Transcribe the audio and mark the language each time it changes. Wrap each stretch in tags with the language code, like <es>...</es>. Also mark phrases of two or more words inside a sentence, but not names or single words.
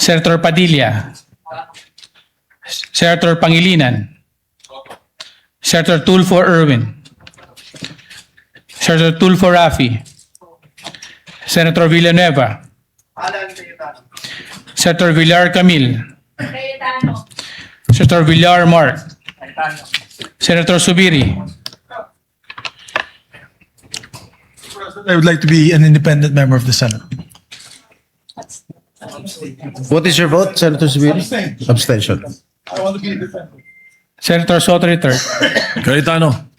<en>Senator Padilla, Senator Pangilinan, Senator Tulfo Erwin, Senator Tulfo Rafi, Senator Villanueva, Senator Villar Camil, Senator Villar Mark, Senator Subiri, I would like to be an independent member of the Senate. What is your vote, Senator Subiri? Abstention. I want to be independent. Senator Soto III, Cayetano.</en>